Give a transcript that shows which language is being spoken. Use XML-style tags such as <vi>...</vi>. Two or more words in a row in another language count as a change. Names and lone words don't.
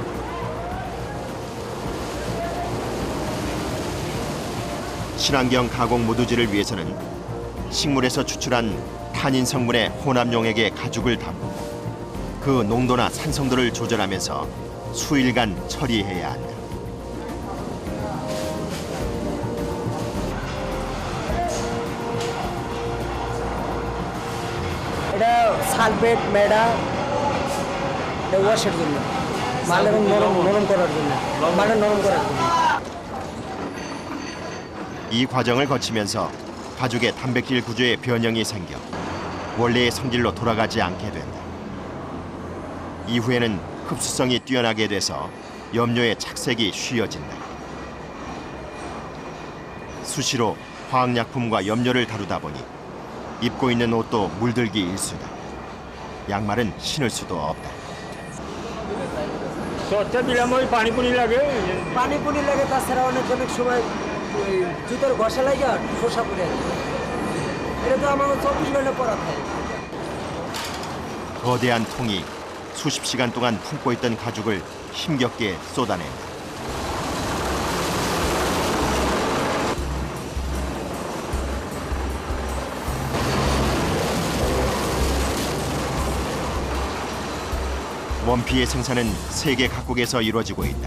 <ko>친환경 가공 무두질을 위해서는 식물에서 추출한 탄닌 성분의 혼합용액에 가죽을 담고 그 농도나 산성도를 조절하면서 수일간 처리해야 한다.</ko> <bn>এটা সালফেট মেডা এটা ওয়াশের জন্য, মাল এবং নরম করার জন্য, মালটা নরম করার জন্য।</bn> <ko>이 과정을 거치면서 가죽의 단백질 구조에 변형이 생겨 원래의 성질로 돌아가지 않게 된다. 이후에는 흡수성이 뛰어나게 돼서 염료의 착색이 쉬워진다. 수시로 화학약품과 염료를 다루다 보니 입고 있는 옷도 물들기 일수다. 양말은 신을 수도 없다.</ko> <bn>পানি পুনি লাগে, তাছাড়া অনেক সময় ওই জুতোর ঘষা লাগে আর খোসা পড়ে যায়। এটা তো আমার 24 ঘন্টা পরা থাকে।</bn> <ko>거대한 통이 수십 시간 동안 품고 있던 가죽을 힘겹게 쏟아낸다. 원피의 생산은 세계 각국에서 이루어지고 있다.</ko>